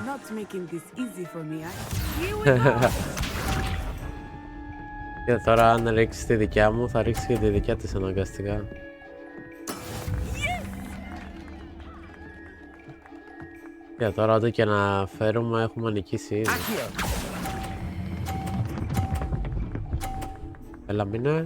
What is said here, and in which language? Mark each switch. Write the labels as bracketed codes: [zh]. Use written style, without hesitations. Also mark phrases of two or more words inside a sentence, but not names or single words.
[en] Not making this easy for me. Here we go. [el] Και τώρα αν ρίξει τη δικιά μου, θα ρίξει και τη δικιά της αναγκαστικά. Και τώρα ό,τι και να φέρουμε έχουμε νικήσει ήδη. Έλα μείνε.